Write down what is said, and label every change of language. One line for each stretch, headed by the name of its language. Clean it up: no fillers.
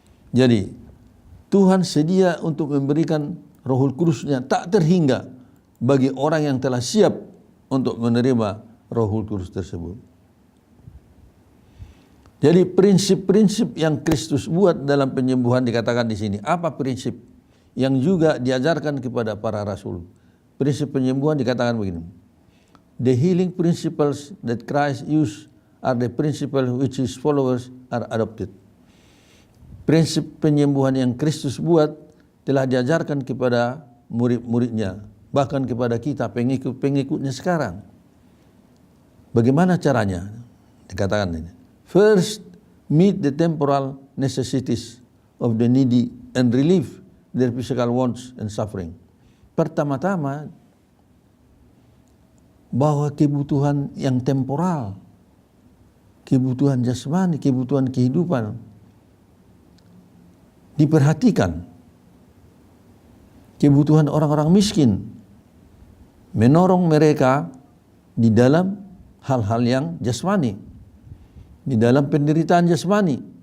Indonesian: Jadi, Tuhan sedia untuk memberikan Roh Kudus-Nya tak terhingga bagi orang yang telah siap untuk menerima Roh Kudus tersebut. Jadi prinsip-prinsip yang Kristus buat dalam penyembuhan dikatakan di sini. Apa prinsip yang juga diajarkan kepada para rasul? Prinsip penyembuhan dikatakan begini.
English: The healing principles that Christ used are the principles which his followers are adopted.
Indonesian: Prinsip penyembuhan yang Kristus buat telah diajarkan kepada murid-muridnya, bahkan kepada kita pengikut-pengikutnya sekarang. Bagaimana caranya? Dikatakan ini.
English: First, meet the temporal necessities of the needy and relieve their physical wants and suffering.
Indonesian: Pertama-tama, bahwa kebutuhan yang temporal, kebutuhan jasmani, kebutuhan kehidupan diperhatikan. Kebutuhan orang-orang miskin, menolong mereka di dalam hal-hal yang jasmani, di dalam penderitaan jasmani.